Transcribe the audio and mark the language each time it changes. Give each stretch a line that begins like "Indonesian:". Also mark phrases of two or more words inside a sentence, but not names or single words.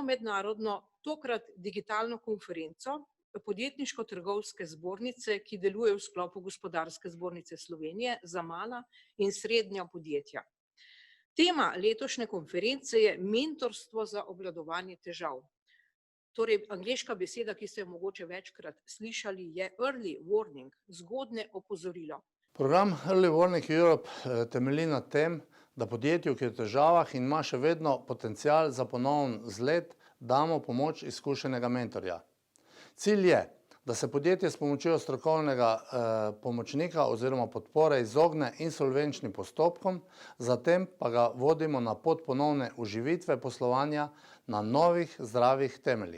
Slovenian: mednarodno, tokrat digitalno konferenco Podjetniško-trgovske zbornice, ki deluje v sklopu Gospodarske zbornice Slovenije za mala in srednja podjetja. Tema letošnje konference je mentorstvo za obvladovanje težav. Torej, angleška beseda, ki ste jo mogoče večkrat slišali, je
English: early warning,
Slovenian: zgodnje opozorilo. Program Early Warning Europe temelji na tem, da podjetju, ki je v težavah in ima še vedno potencial za ponoven vzlet, damo pomoč izkušenega mentorja. Cilj je, da se podjetje s pomočjo strokovnega pomočnika oziroma podpore izogne insolvenčnim postopkom, zatem pa ga vodimo na pot ponovne oživitve poslovanja na novih zdravih temeljih.